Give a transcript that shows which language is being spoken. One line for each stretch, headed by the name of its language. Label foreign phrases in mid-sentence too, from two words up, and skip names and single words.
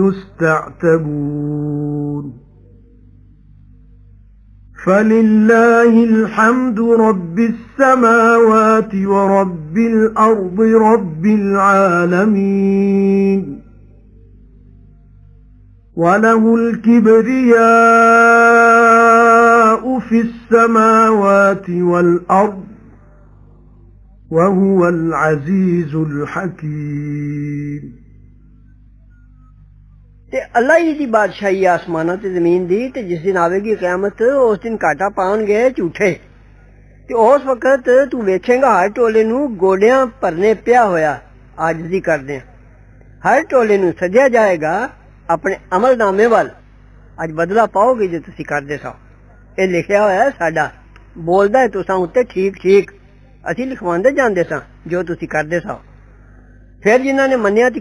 Arabic: يستعتبون فلله الحمد رب السماوات ورب الأرض رب العالمين وله الكبرياء في السماوات والأرض وهو العزيز الحكيم
Punjabi: ਤੇ ਅੱਲਾ ਹੀ ਦੀ ਬਾਦਸ਼ਾਹੀ ਆਸਮਾਨਾਂ ਤੇ ਜ਼ਮੀਨ ਦੀ ਤੇ ਜਿਸ ਦਿਨ ਆਵੇਗੀ ਕਿਆਮਤ ਉਸ ਦਿਨ ਘਾਟਾ ਪਾਉਣਗੇ ਝੂਠੇ ਤੇ ਉਸ ਵਕਤ ਤੂੰ ਵੇਖੇਗਾ ਹਰ ਟੋਲੇ ਨੂੰ ਗੋਡਿਆਂ ਭਰਨੇ ਪਿਆ ਹੋਇਆ ਆਜਜ਼ੀ ਕਰਦੇ ਹਰ ਟੋਲੇ ਨੂੰ ਸੱਜਿਆ ਜਾਏਗਾ ਆਪਣੇ ਅਮਲਨਾਮੇ ਵੱਲ ਅੱਜ ਬਦਲਾ ਪਾਓਗੇ ਜੇ ਤੁਸੀਂ ਕਰਦੇ ਸੋ ਇਹ ਲਿਖਿਆ ਹੋਇਆ ਸਾਡਾ ਬੋਲਦਾ ਹੈ ਤੁਸਾਂ ਉੱਤੇ ਠੀਕ ਠੀਕ ਅਸੀਂ ਲਿਖਵਾਉਂਦੇ ਜਾਂਦੇ ਸਾਂ ਜੋ ਤੁਸੀਂ ਕਰਦੇ ਸੋ ਫਿਰ ਜਿਨ੍ਹਾਂ ਨੇ ਮੰਨਿਆ ਤੇ